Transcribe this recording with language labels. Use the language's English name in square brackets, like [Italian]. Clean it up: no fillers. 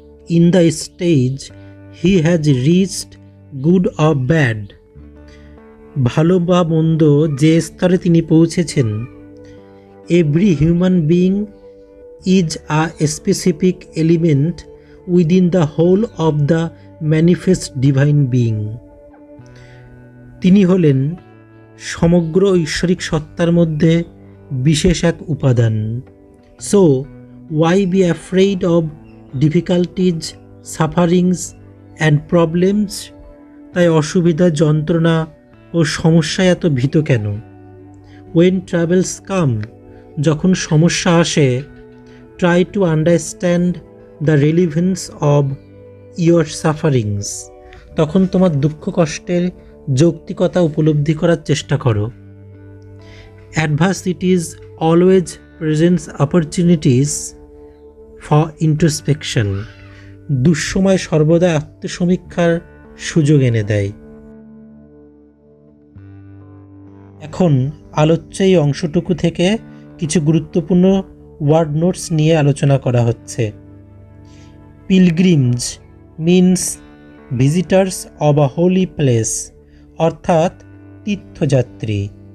[English] in the stage he has reached, good or bad, [Bangla] ভালো বা মন্দ যে স্তরে তিনি পৌঁছেছেন, [English] every human being is a specific element within the whole of the manifest divine being. [Bangla] তিনি হলেন সমগ্র ঐশ্বরিক সত্তার মধ্যে বিশেষ এক উপাদান। [English] So, why be afraid of difficulties, sufferings and problems? [Bangla] তাই অসুবিধা, যন্ত্রণা ও সমস্যায় এত ভীত কেন? [English] When troubles come, [Bangla] যখন সমস্যা আসে, [English] try to understand the relevance of your sufferings. [Bangla] তখন তোমার দুঃখ কষ্টের যৌক্তিকতা উপলব্ধি করার চেষ্টা করো। [English] Adversities always presents opportunities for introspection. [Bangla] দুঃসময় সর্বদা আত্মসমীক্ষার সুযোগ এনে দেয়। এখন আলোচ্য এই অংশটুকু থেকে কিছু গুরুত্বপূর্ণ ওয়ার্ড নোটস নিয়ে আলোচনা করা হচ্ছে। [English] pilgrims means visitors of a holy place, [Bangla] অর্থাৎ তীর্থযাত্রী।